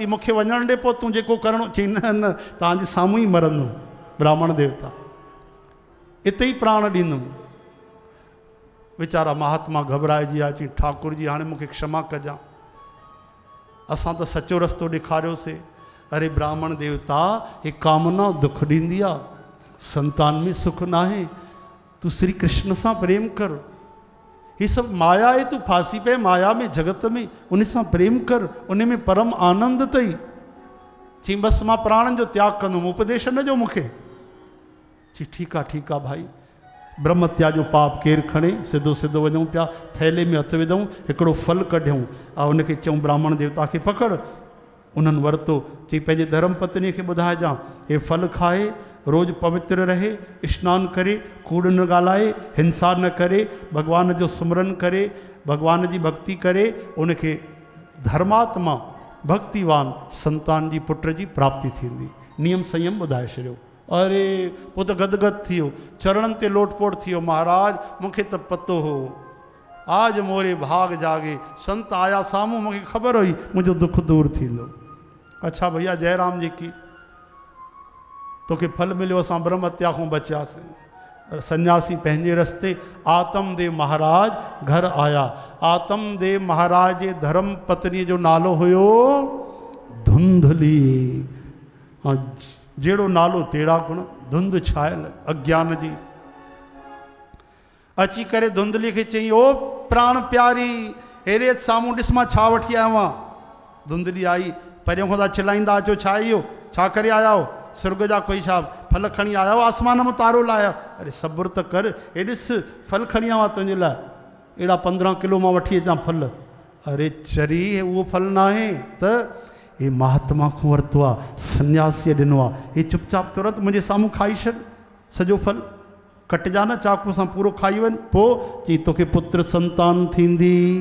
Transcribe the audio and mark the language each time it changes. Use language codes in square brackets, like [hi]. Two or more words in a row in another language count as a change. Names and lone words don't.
[sd] मूंखे वञणु ॾे, पोइ तूं जेको करिणो। चई न न, तव्हांजे साम्हूं ई मरंदुमि। ब्राह्मण देवता हिते ई प्राण ॾींदुमि। वीचारा महात्मा घबराइजी विया। चई ठाकुर जी हाणे मूंखे क्षमा कजां, असां त सचो रस्तो ॾेखारियोसीं। अरे ब्राह्मण देवता, हे कामना दुख ॾींदी आहे, संतान में सुख न आहे। तू श्री कृष्ण सां प्रेम कर, [hi] ये सब माया है, [sd] तू फांसी पे माया में जगत में, उन सां प्रेम कर, उन में परम आनंद अथई। चई बस मां प्राणन जो त्याग कंदुमि, उपदेश न जो मूंखे। चई [hi] ठीक है भाई, [sd] ब्रह्मत्या जो पाप केरु खणे, सिधो सिधो वञूं पिया, थैले में हथु विधऊं, हिकिड़ो फल कढियऊं ऐं उनखे चऊं ब्राह्मण देवता खे पकड़। उन्हनि वरितो, चई पंहिंजे धर्म पत्नीअ खे ॿुधाइजां, हे फल खाए, रोज़ पवित्र रहे, स्नान करे, कूड़ न ॻाल्हाए, हिंसा न करे, भगवान जो सिमरन करे, भगवान जी भक्ति करे, उनखे धर्मात्मा भक्तिवान संतान जी पुट जी प्राप्ति थींदी। नियम संयम ॿुधाए छॾियो। अरे पोइ त गदगद थी वियो, चरणनि ते लोटपोट थी वियो, महाराज मूंखे त पतो हो, [hi] आज मोरे भाग जागे, [sd] संत आया साम्हूं, मूंखे ख़बर हुई मुंहिंजो दुख दूर थींदो। [hi] अच्छा भैया जयराम जी की [sd] तोखे फल मिलियो, असां ब्रह्म हत्या खां बचियासीं। सन्यासी पंहिंजे रस्ते, आतमदेव महाराज घर आया। आतमदेव महाराज जे धर्म पत्नीअ जो नालो हुयो धुंधली। जहिड़ो नालो तेड़ा गुण, धुंध छायल अज्ञान जी। अची करे धुंधली खे चई, ओ प्राण प्यारी, हेरे साम्हूं ॾिस मां छा वठी आयो आहियां। धुंधली आई, परियों खां था चिलाईंदा अचो, छा इहो, छा करे आया हो, सुर्ग जा कोई छा फल खणी आया हो, आसमान में तारो लाया। अरे सब्र त कर, हे ॾिस फल खणी आवा तुंहिंजे लाइ, अहिड़ा 15 किलो मां वठी अचां फल। अरे चरी उहो फल न आहे त हे महात्मा खां वरितो आहे, सन्यासीअ ॾिनो आहे, हे चुपचाप तुरंत मुंहिंजे साम्हूं खाई छॾ सॼो फल, कटिजा न चाकू सां पूरो खाई वञ, पोइ चई तोखे पुत्र संतान थींदी।